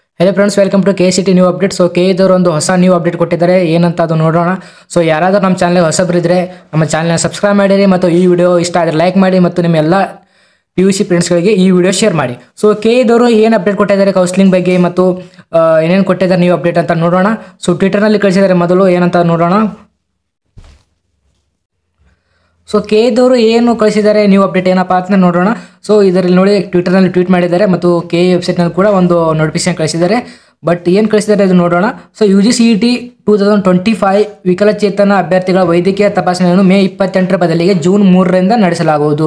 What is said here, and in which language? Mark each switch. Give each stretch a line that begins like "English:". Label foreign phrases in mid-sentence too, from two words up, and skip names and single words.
English: Hello friends welcome to KCT new update.
Kannada: सो के इदವರು ಒಂದು ಹೊಸ
English: new update
Kannada: ಕೊಟ್ಟಿದ್ದಾರೆ ಏನಂತ ಅದು ನೋಡೋಣ। ಸೋ ಯಾರಾದರೂ ನಮ್ಮ ಚಾನೆಲ್ ಹೊಸಬರಿದ್ರೆ ನಮ್ಮ ಚಾನೆಲ್ನ ಸಬ್ಸ್ಕ್ರೈಬ್ ಮಾಡಿರಿ ಮತ್ತು ಈ ವಿಡಿಯೋ ಇಷ್ಟ ಆದರೆ ಲೈಕ್ ಮಾಡಿ ಮತ್ತು ನಿಮ್ಮ ಎಲ್ಲ PUC ಫ್ರೆಂಡ್ಸ್ ಗಳಿಗೆ ಈ ವಿಡಿಯೋ ಶೇರ್ ಮಾಡಿ। ಸೋ ಕೆ ಇದವರು ಏನು ಅಪ್ಡೇಟ್ ಕೊಟ್ಟಿದ್ದಾರೆ ಕೌನ್ಸೆಲಿಂಗ್ ಬಗ್ಗೆ ಮತ್ತು ಏನೇನು ಕೊಟ್ಟಿದ್ದಾರೆ
English: new update
Kannada: ಅಂತ ನೋಡೋಣ। ಸೋ ಟ್ವಿಟರ್ ನಲ್ಲಿ ಕಳಿಸಿದ್ದಾರೆ ಮೊದಲು ಏನಂತ ನೋಡೋಣ। सो के इदವರು ಏನು ಕಳಿಸಿದ್ದಾರೆ
English: new update
Kannada: ಏನಪ್ಪಾ ಅಂತ ನೋಡೋಣ। ಸೋ ಇದರಲ್ಲಿ ನೋಡಿ ಟ್ವಿಟರ್ ನಲ್ಲಿ ಟ್ವೀಟ್ ಮಾಡಿದ್ದಾರೆ ಮತ್ತು ಕೆ ವೆಬ್ಸೈಟ್ ನಲ್ಲಿ ಕೂಡ ಒಂದು ನೋಟಿಫಿಕೇಶನ್ ಕಳಿಸಿದ್ದಾರೆ। ಬಟ್ ಏನು ಕಳಿಸಿದ್ದಾರೆ ಅದು ನೋಡೋಣ। ಸೋ UGCET 2025 ವಿಕಲಚೇತನ ಅಭ್ಯರ್ಥಿಗಳ ವೈದ್ಯಕೀಯ ತಪಾಸಣೆಯನ್ನು ಮೇ 28ರ ಬದಲಿಗೆ ಜೂನ್ 3ರಿಂದ ನಡೆಸಲಾಗುವುದು।